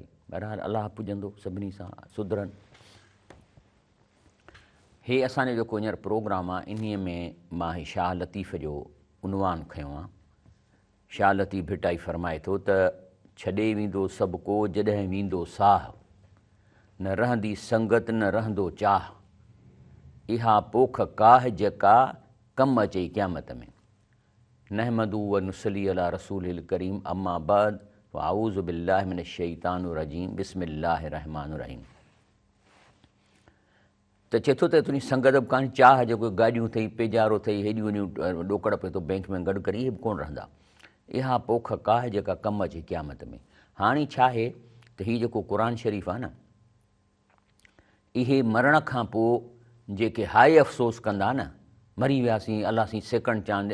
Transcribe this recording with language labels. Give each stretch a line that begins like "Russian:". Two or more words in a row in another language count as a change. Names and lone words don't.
Sindhi: बहरहाल अलाह पुॼंदो सभिनी सां सुधरनि। हे असांजो जेको हींअर प्रोग्राम आहे, इन्हीअ में मां शाह लतीफ़ जो उनवान खयों आहे। शाह लतीफ़ भिटाई फरमाए थो त छॾे वेंदो सभु को जॾहिं वेंदो साह, न रहंदी संगत न रहंदो चाह, इहा पोख काह जेका कमु अचे क़यामत में।
Arabic: نحمده ونصلي على رسوله الكريم أما بعد وأعوذ بالله من الشيطان الرجيم بسم الله الرحمن الرحيم.
Sindhi: त चए थो त तुंहिंजी संगत बि कान्हे, चाह जेको गाॾियूं अथई, पेजारो अथई, हेॾियूं वॾियूं ॾोकड़ पिए थो बैंक में गॾु करे, इहे बि कोन रहंदा। इहा पोख काह जेका कमु अचे क़यामत में। हाणे छा आहे त हीउ जेको क़ुर शरीफ़ आहे न, इहे मरण खां पोइ जेके हाय अफ़सोस कंदा न, मरी वियासीं, अलाह साईं सेकंड चांद।